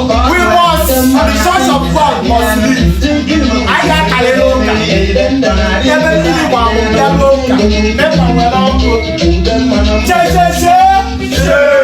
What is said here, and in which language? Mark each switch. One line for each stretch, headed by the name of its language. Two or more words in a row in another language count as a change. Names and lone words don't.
English: We must, the church of God must live.
Igbo: Anyị ga-akalị n'ụka. Ebe mmiri gba bụ bịa n'ụka. Mekwa nwere ọkụ. Che, che, che, che.